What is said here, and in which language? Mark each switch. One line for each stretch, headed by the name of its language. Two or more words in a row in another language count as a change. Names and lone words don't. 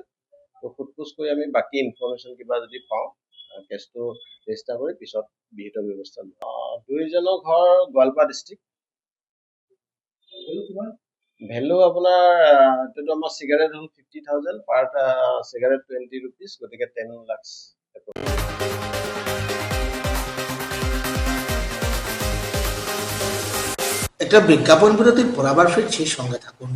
Assamese: সোধপোছ কৰি আমি বাকী ইনফৰমেশ্যন কিবা যদি পাওঁ কেছটো ৰেজিষ্টাৰ কৰি পিছত বিহিত ব্যৱস্থা লম। দুইজনৰ ঘৰ গোৱালপাৰা ডিষ্ট্ৰিক্ট। ভেলু আপোনাৰ এইটো আমাৰ চিগাৰেট হ'ল 50,000, পাৰ চিগাৰেট 20 rupees, গতিকে 10 lakhs।
Bangla: একটা বিজ্ঞাপন বিরতির পর আবার ফিরছি, সঙ্গে থাকুন।